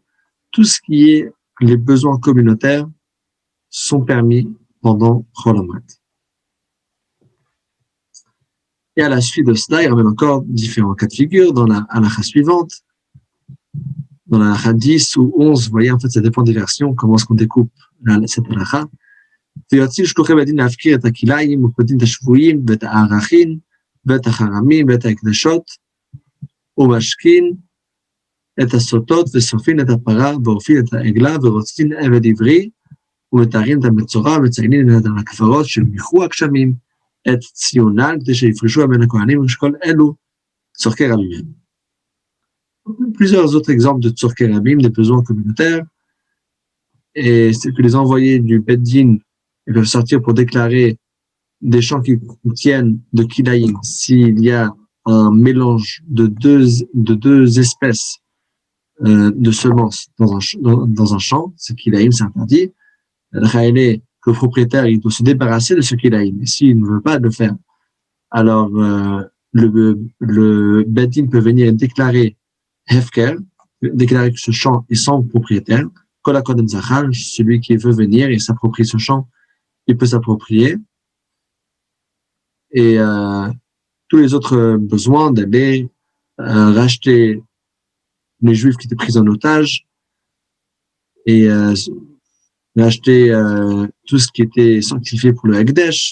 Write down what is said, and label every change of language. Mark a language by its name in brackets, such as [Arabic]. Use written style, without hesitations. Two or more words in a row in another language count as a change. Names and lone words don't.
[French] Tout ce qui est les besoins communautaires sont permis pendant Chol Hamoed. Et à la suite de cela, il ramène encore différents cas de figure dans la halakha suivante. Dans la halakha 10 ou 11, vous voyez, en fait, ça dépend des versions, comment est-ce qu'on découpe cette halakha. [Hebrew] ויוצאים שלוחי בית דין להפקיר את הכלאיים ופותים את השבויים ואת הערכים ואת החרמים ואת ההקדשות ומשכין את הסוטות ושופין את הפרה ואופין את העגלה ורוצין עבד עברי ומתארים את המצורע ומציינים את הכפרות של מיחו הגשמים את ציונן כדי שיפרשו בין הכהנים ושכל אלו צורכי רבים. [French] Plusieurs autres exemples de [Hebrew] tzorkei rabim, [French] des besoins communautaires, et c'est que les envoyés du Beit Din ils peuvent sortir pour déclarer des champs qui contiennent de kilaïm s'il y a un mélange de deux espèces de semences dans un champ, ce kilaïm c'est interdit. Que le propriétaire il doit se débarrasser de ce kilaïm. Et s'il ne veut pas le faire, alors le Beit Din peut venir déclarer hefker, déclarer que ce champ est sans propriétaire. [Hebrew] Kol hakodem zachar, [French] celui qui veut venir et s'approprier ce champ, il peut s'approprier. Et tous les autres besoins d'aller racheter les juifs qui étaient pris en otage et racheter tout ce qui était sanctifié pour le Hekdesh.